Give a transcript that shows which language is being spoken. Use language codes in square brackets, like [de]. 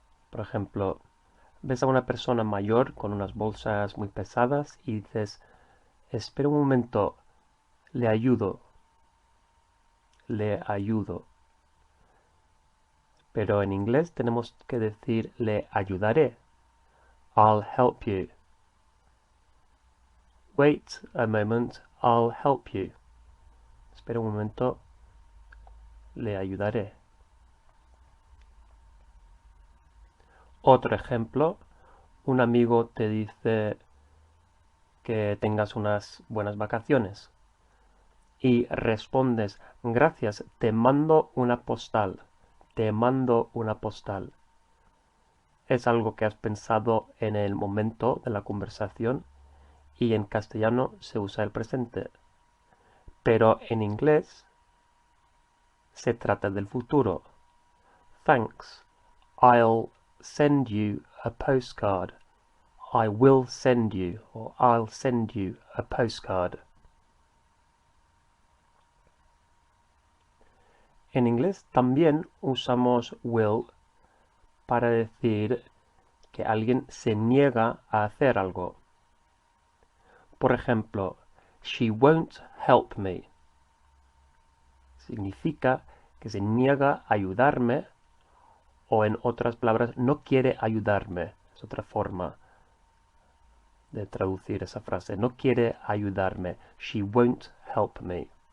[es] Por ejemplo, ves a una persona mayor con unas bolsas muy pesadas y dices, espera un momento, le ayudo. Le ayudo. Pero en inglés tenemos que decir le ayudaré. [en] I'll help you. Wait a moment, I'll help you. [es] Espera un momento, le ayudaré. Otro ejemplo, un amigo te dice que tengas unas buenas vacaciones y respondes, gracias, te mando una postal. Te mando una postal. Es algo que has pensado en el momento de la conversación y en castellano se usa el presente. Pero en inglés se trata del futuro. [en] Thanks. I'll send you a postcard. I will send you or I'll send you a postcard. [es] En inglés también usamos will para decir que alguien se niega a hacer algo. Por ejemplo, [en] she won't help me. [es] Significa que se niega a ayudarme o en otras palabras, no quiere ayudarme. Es otra forma de traducir esa frase. No quiere ayudarme. [en] She won't help me?